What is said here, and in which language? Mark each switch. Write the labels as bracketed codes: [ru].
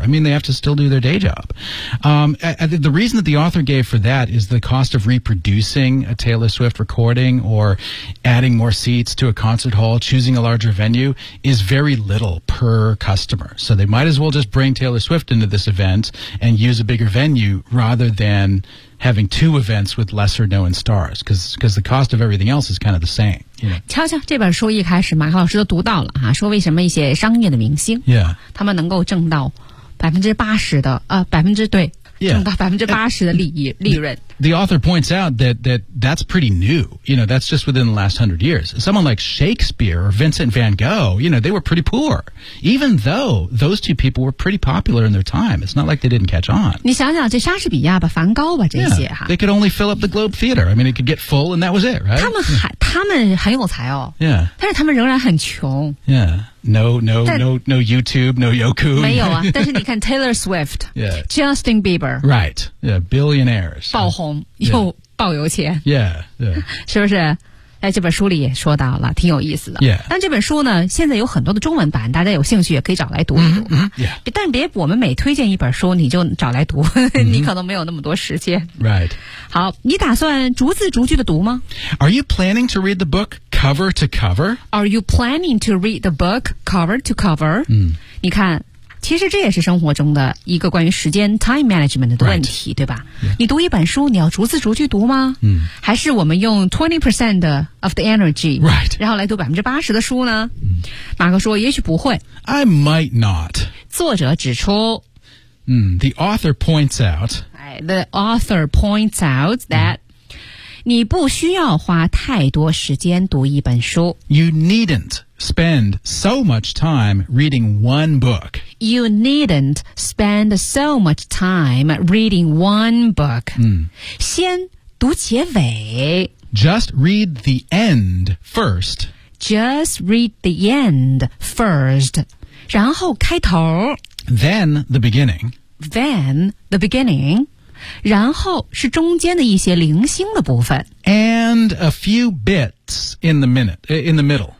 [en] I mean, they have to still do their day job. The reason that the author gave for that is the cost of reproducing a Taylor Swift recording or adding more seats to a concert hall, choosing a larger venue, is very little per customer. So they might as well just bring Taylor Swift into this event and use a bigger venue rather than... having two events with lesser known stars, because the cost of everything else is kind of the same. You know? [zh] 瞧瞧这本书一开始马克老师都读到了、说为什么一些商业的明星、他们能够挣到80%的、挣到80%的利润。 [en] The author points out that's pretty new. You know, that's just within the last 100 years. Someone like Shakespeare or Vincent van Gogh, you know, they were pretty poor. Even though those two people were pretty popular in their time, it's not like they didn't catch on. [zh] 你想想这莎士比亚吧，梵高吧，这些哈。 [en] Yeah, they could only fill up the Globe Theater. I mean, it could get full and that was it, right? [zh] 他们很有才哦。 [en] Yeah. [zh] 但是他们仍然很穷。 [en] Yeah. No YouTube, no Yoku. [zh] 没有啊，但是你看 Taylor Swift, [en] yeah. Justin Bieber. Right, yeah, billionaires. [zh] 爆红、又爆有钱。 [en] Yeah, yeah. [zh] 是不是？在这本书里也说到了，挺有意思的。 [en] Yeah. [zh] 但这本书呢，现在有很多的中文版，大家有兴趣也可以找来读一读。 [en] Mm-hmm. Yeah. [zh] 但别我们每推荐一本书，你就找来读，你可能没有那么多时间。 [en] Right. [zh] 好，你打算逐字逐句的读吗 [en] ？Are you planning to read the book cover to cover? Are you planning to read the book cover to cover?、 [zh] 你看，其实这也是生活中的一个关于时间 time management 的问题、 [en] right. [zh] 对吧、 [en] yeah. [zh] 你读一本书你要逐字逐句读吗、还是我们用 [en] 20% of the energy、 right. [zh] 然后来读80%的书呢、马克说也许不会 [en] I might not [zh] 作者指出、 [en] The author points out The author points out that、 [zh] 你不需要花太多时间读一本书 [en] You needn't spend so much time reading one book You needn't spend so much time reading one book.、 [zh] 先读结尾。 [en] Just read the end first. just read the end first. [zh] 然后开头。 [en] Then the beginning. Then the beginning. [zh] 然后是中间的一些零星的部分。 [en] And a few bits in the minute, in the middle.